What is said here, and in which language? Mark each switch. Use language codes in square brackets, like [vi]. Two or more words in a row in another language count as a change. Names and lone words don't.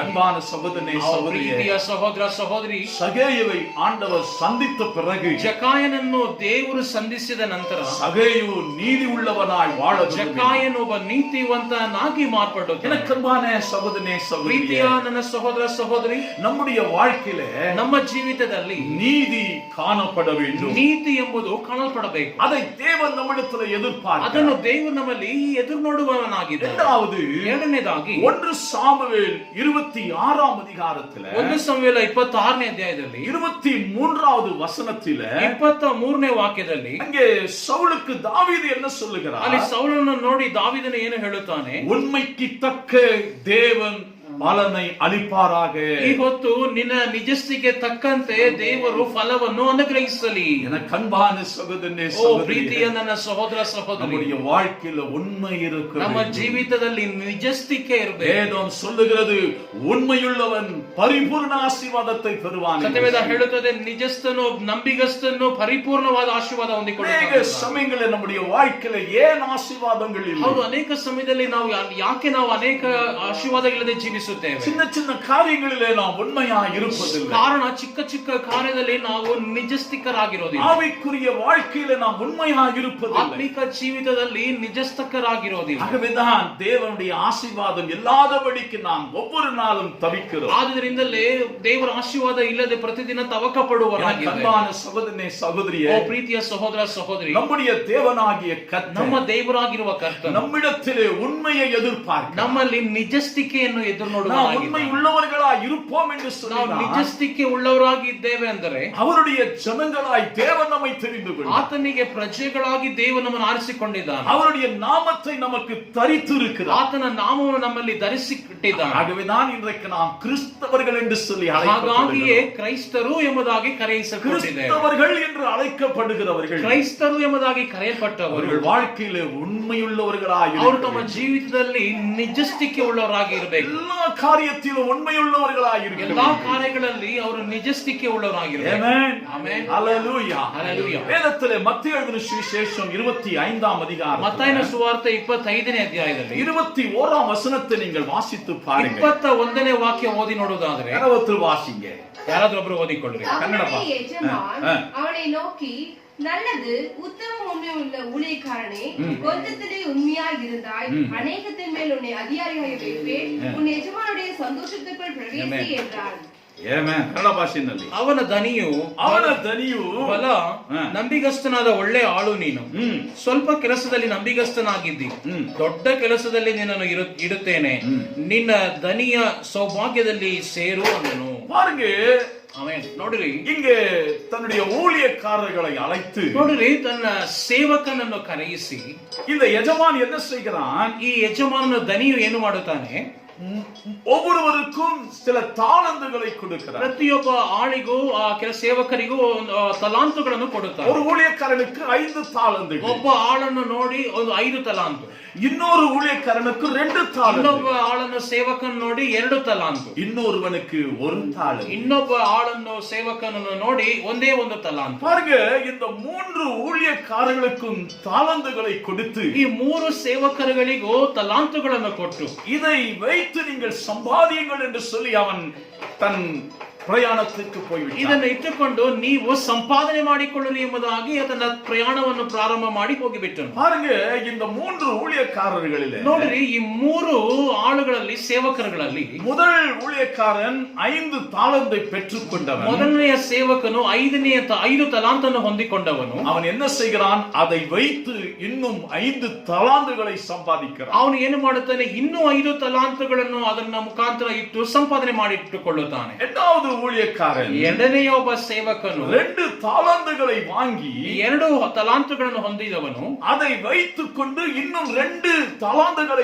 [ta] அன்பான சகோதரனே சகோதரியே, [kn] ಪ್ರೀತಿಯ ಸಹೋದರ ಸಹೋದರಿ, [ta] சகேயுவை ஆண்டவர் சந்தித்த பிறகு [kn] ಜಕಾಯನನ್ನು ದೇವರು ಸಂಧಿಸಿದ ನಂತರ [ta] சகேயு நீதி உள்ளவனாய் வாழ [kn] ಜಕಾಯನು ಒಬ್ಬ ನೀತಿವಂತನಾಗಿ ಮಾರ್ಪಟ್ಟು. [ta] எனக்கு அன்பான சகோதரனே [kn] ಪ್ರೀತಿಯ [ta] சகோதரியே, [kn] ನನ್ನ ಸಹೋದರ ಸಹೋದರಿ, [ta] நம்முடைய வாழ்க்கையில [kn] ನಮ್ಮ ಜೀವಿತದಲ್ಲಿ [ta] நீதி காணப்பட வேண்டும். [kn] ನೀತಿ ಎಂಬುದು ಕಾಣಲ್ಪಡಬೇಕು. [ta] அதை தேவன் நம்மிடத்தில் [kn] ಅದನ್ನು [ta] எதிர்பார்க்கிறார். [kn] ದೇವರು ನಮ್ಮಲ್ಲಿ ಎದುರು ನೋಡುವವನಾಗಿದ್ದಾನೆ. [ta] இரண்டாவது, [kn] ಎರಡನೇದಾಗಿ [ta] 1 சாமுவேல் 26ஆம் அதிகாரத்தில [kn] 1 ಸಮುವೇಲ 26ನೇ ಅಧ್ಯಾಯದಲ್ಲಿ [ta] 23வது வசனத்தில [kn] 23ನೇ ವಾಕ್ಯದಲ್ಲಿ [ta] அங்கே சவுலுக்கு தாவீது என்ன சொல்லுகிறார்? [kn] ಅಲ್ಲಿ ಸೌಲನನ್ನು ನೋಡಿ ದಾವೀದನು ಏನು ಹೇಳುತ್ತಾನೆ? [ta] உண்மைக்கு தக்க தேவன் பலனை அளிப்பாராக. [kn] ಈ ಹೊತ್ತು ನಿನ್ನ ನಿಜಸ್ಥಿತಿಗೆ ತಕ್ಕಂತೆ ದೇವರು ಫಲವನ್ನು ಅನುಗ್ರಹಿಸಲಿ. [ta] எனக்கு அன்பான சகோதரனே [kn] ಓ [ta] சகோதரியே, [kn] ಪ್ರೀತಿಯ ನನ್ನ ಸಹೋದರ ಸಹೋದರಿ, [ta] நம்முடைய வாழ்க்கையில உண்மை இருக்க [kn] ನಮ್ಮ [ta] வேண்டும். [kn] ಜೀವಿತದಲ್ಲಿ ನಿಜಸ್ಥಿಕೆ ಇರಬೇಕು. [ta] வேதம் சொல்லுகிறது உண்மையுள்ளவன் பரிபூர்ண ஆசீர்வாதத்தை பெறுவான். [kn] ಸತ್ಯವೇದ ಹೇಳುತ್ತದೆ ನಿಜಸ್ಥನು ನಂಬಿಗಸ್ತನು ಪರಿಪೂರ್ಣವಾದ ಆಶೀರ್ವಾದ [ta] அநேக [kn] ಹೊಂದಿಕೊಳ್ಳುತ್ತಾನೆ. [ta] சமயங்களில் நம்முடைய வாழ்க்கையில ஏன் ஆசீர்வாதங்கள் இல்லை? [kn] ಹೌದು, ಅನೇಕ ಸಮಯದಲ್ಲಿ ನಾವು ಯಾಕೆ ನಾವು ಅನೇಕ ಆಶೀರ್ವಾದಗಳಿಲ್ಲದೆ ಜೀವಿಸುತ್ತೇವೆ? [ta] சின்ன சின்ன காரியங்களிலே நாம் உண்மையா இருப்பதில்லை. [kn] ಕಾರಣ ಚಿಕ್ಕ ಚಿಕ್ಕ ಕಾರ್ಯದಲ್ಲಿ ನಾವು ನಿಜಸ್ಥಿಕರಾಗಿರೋದಿಲ್ಲ. [ta] ஆவிக்குரிய வாழ்க்கையில நாம் உண்மையா இருப்பதில்லை. [kn] ಆತ್ಮಿಕ ಜೀವಿತದಲ್ಲಿ ನಿಜಸ್ಥಕರಾಗಿರೋದಿಲ್ಲ. [ta] ஆகவேதான் தேவனுடைய ஆசீர்வாதம் இல்லாதபடிக்கு நாம் ஒவ்வொரு நாளும் தவிக்கிறோம். [kn] ಆದ್ದರಿಂದಲೇ ದೇವರ ಆಶೀರ್ವಾದ ಇಲ್ಲದೆ ಪ್ರತಿದಿನ ತವಕ [ta] எனக்கு [kn] ಪಡುವವರಾಗಿದ್ದೇವೆ. [ta] அன்பான சகோதரனே சகோதரியே, [kn] ಓ ಪ್ರೀತಿಯ ಸಹೋದರ ಸಹೋದರಿ, [ta] நம்முடைய தேவனாகிய கர்த்தர் [kn] ನಮ್ಮ ದೇವರಾಗಿರುವ ಕರ್ತನು [ta] நம்மிடத்திலே உண்மையை எதிர்பார்க்கிறார். [kn] ನಮ್ಮಲ್ಲಿ ನಿಜಸ್ಥಿಕೆಯನ್ನು ಎದುರು [ta] நாம் உண்மை [kn] ನೋಡುವ [ta] உள்ளவர்களா இருப்போம் என்று [kn] ನಾವು [ta] சொன்னால் [kn] ನಿಜಸ್ಥಿಕೆ ಉಳ್ಳವರಾಗಿದ್ದೇವೆ ಅಂದರೆ [ta] அவருடைய ஜனங்களாய் தேவன் நம்மை தெரிந்து கொள்வார். [kn] ಆತನಿಗೆ ಪ್ರಜೆಗಳಾಗಿ ದೇವರು ನಮ್ಮನ್ನು ಆರಿಸಿಕೊಂಡಿದ್ದಾನೆ. [ta] அவருடைய நாமத்தை நமக்கு தரித்து இருக்கிறார். [kn] ಆತನ ನಾಮವನ್ನು ನಮ್ಮಲ್ಲಿ ಧರಿಸಿಟ್ಟಿದ್ದಾನೆ. [ta] ஆகவேதான் இன்றைக்கு நாம் கிறிஸ்தவர்கள் என்று சொல்லி [kn] ಹಾಗಾಗಿಯೇ [ta] அழைக்கப்படுகிறோம். [kn] ಕ್ರೈಸ್ತರು ಎಂಬುದಾಗಿ ಕರೆಯಿಸಲ್ಪಟ್ಟಿದೆ. [ta] கிறிஸ்தவர்கள் என்று அழைக்கப்படுகிறவர்கள் [kn] ಕ್ರೈಸ್ತರು ಎಂಬುದಾಗಿ ಕರೆಯಲ್ಪಟ್ಟವರು [ta] அவர்கள் வாழ்க்கையிலே உண்மையுள்ளவர்களாய் [kn] ಅವರು ತಮ್ಮ [ta] இருக்கிறார்கள். [kn] ಜೀವಿತದಲ್ಲಿ ನಿಜಸ್ಥಿಕೆ ಉಳ್ಳವರಾಗಿ ಇರಬೇಕು. [ta] எல்லா காரியத்திலும் உண்மையுள்ளவர்களாய் [kn] ಎಲ್ಲಾ [ta] இருக்கிறார்கள். [kn] ಕಾರ್ಯಗಳಲ್ಲಿ ಅವರು ನಿಜಸ್ಥಿಕೆ ಉಳ್ಳವರಾಗಿರಬೇಕು. [ta] ஆமென். [kn] ಆಮೆನ್. [ta] ஹல்லேலூயா. ஹல்லேலூயா. வேதத்திலே மத்தேயு எழுதின சுவிசேஷம் 25ஆம் அதிகாரம் [kn] ಮತ್ತಾಯನ ಸುವಾರ್ತೆ 25ನೇ ಅಧ್ಯಾಯದಲ್ಲಿ [ta] 21ஆம் வசனத்தை நீங்கள் வாசித்து பாருங்கள். [kn] 21ನೇ ವಾಕ್ಯ ಓದಿ ನೋಡುವುದಾದರೆ [ta] கரவத்தில் வாசிங்க. [kn] ಯಾರಾದ್ರೂ ಒಬ್ರು ಓದಿಕೊಳ್ಳ್ರಿ. ಕನ್ನಡ [ta] அவனுடைய பா. எஜமான் ஆ. அவனை நோக்கி, நல்லது, உத்தம உண்மை உள்ள ஊழியக்காரனே, கொஞ்சத்திலே உண்மையாய் இருந்தாய், அநேகத்தின் மேல் உன்னை அதிகாரியாக வைப்பேன், உன் எஜமானுடைய சந்தோஷத்துக்குள் பிரவேசி என்றான். [kn] ಆಮೆನ್. ಕನ್ನಡ ಭಾಷೆಯಲ್ಲಿ ಅವನ ದನಿಯು ಅವನ ದನಿಯು ಬಲ ನಂಬಿಗಸ್ತನಾದ ಒಳ್ಳೆ ಆಳು ನೀನು. ಸ್ವಲ್ಪ ಕೆಲಸದಲ್ಲಿ ನಂಬಿಗಸ್ತನಾಗಿದ್ದಿ, ದೊಡ್ಡ ಕೆಲಸದಲ್ಲಿ ನಿನ್ನನ್ನು ಇಡುತ್ತೇನೆ, ನಿನ್ನ ದನಿಯ ಸೌಭಾಗ್ಯದಲ್ಲಿ ಸೇರು ಅಂದನು. [ta] பாருங்க, [kn] ಆಮೆನ್. ನೋಡಿರಿ, [ta] இங்கே தன்னுடைய ஊழியக்காரர்களை அழைத்து [kn] ನೋಡಿರಿ, ತನ್ನ ಸೇವಕನನ್ನು ಕರೆಯಿಸಿ [ta] இந்த எஜமான் என்ன செய்கிறான்? [kn] ಈ ಯಜಮಾನನ ದನಿಯು ಏನು ಮಾಡುತ್ತಾನೆ? [ta] ஒவ்வொருவருக்கும் சில தாளந்துகளை கொடுக்கிறார். [kn] ಪ್ರತಿಯೊಬ್ಬ ಆಳಿಗೂ ಕೆಲ ಸೇವಕರಿಗೂ ತಲಾಂತುಗಳನ್ನು ಕೊಡುತ್ತಾರೆ. [ta] ஒரு ஊழியக்காரனுக்கு 5 தாளந்துகள், [kn] ಒಬ್ಬ ಆಳನ್ನು ನೋಡಿ ಒಂದು 5 ತಲಾಂತು, [ta] இன்னொரு ஊழியக்காரனுக்கு 2 தாளந்து, [kn] ಇನ್ನೊಬ್ಬ ಆಳನ್ನು ಸೇವಕನ್ನು ನೋಡಿ 2 ತಲಾಂತು, [ta] இன்னொருவனுக்கு 1 தாளந்து. [kn] ಇನ್ನೊಬ್ಬ ಆಳನ್ನು ಸೇವಕನನ್ನು ನೋಡಿ ಒಂದೇ 1 ತಲಾಂತು. [ta] பாருங்க, இந்த 3 ஊழியக்காரர்களுக்கும் தாளந்துகளை கொடுத்து [kn] ಈ 3 ಸೇವಕರುಗಳಿಗೂ ತಲಾಂತುಗಳನ್ನು ಕೊಟ್ಟು [ta] இதை வைத்து நீங்கள் சம்பாதியுங்கள் என்று சொல்லி அவன் தன் [kn] ಪ್ರಯಾಣಕ್ಕೆ ಹೋಗಿಬಿಟ್ಟ. ಇದನ್ನು ಇಟ್ಟುಕೊಂಡು ನೀವು ಸಂಪಾದನೆ ಮಾಡಿಕೊಳ್ಳಿರಿ ಎಂಬುದಾಗಿ ಅದನ್ನ ಪ್ರಯಾಣವನ್ನು ಪ್ರಾರಂಭ ಮಾಡಿ ಹೋಗಿಬಿಟ್ಟನು. [ta] பாருங்க, இந்த 3 ஊழியக்காரர்களிலே [kn] ನೋಡಿರಿ, ಈ 3 ಆಳುಗಳಲ್ಲಿ ಸೇವಕರುಗಳಲ್ಲಿ [ta] முதல் ஊழியக்காரன் 5 தாளந்தை பெற்றுக்கொண்டவன். [kn] ಮೊದಲನೆಯ ಸೇವಕನು 5 ತಲಾಂತನ್ನು ಹೊಂದಿಕೊಂಡವನು. [ta] அவன் என்ன செய்கிறான்? அதை வைத்து இன்னும் 5 தலாந்துகளை சம்பாதிக்கிறான். [kn] ಅವನು ಏನು ಮಾಡುತ್ತಾನೆ? ಇನ್ನೂ 5 ತಲಾಂತುಗಳನ್ನು ಅದನ್ನ ಮುಖಾಂತರ ಇಟ್ಟು ಸಂಪಾದನೆ ಮಾಡಿಟ್ಟುಕೊಳ್ಳುತ್ತಾನೆ. [ta] இரண்டாவது ஊழியக்காரன் [kn] ಎರಡನೆಯ ಒಬ್ಬ ಸೇವಕನು [ta] 2 தாளந்துகளை வாங்கி [kn] 2 ತಲಾಂತುಗಳನ್ನು ಹೊಂದಿದವನು [ta] அதை வைத்துக்கொண்டு இன்னும் 2 தலாந்துகளை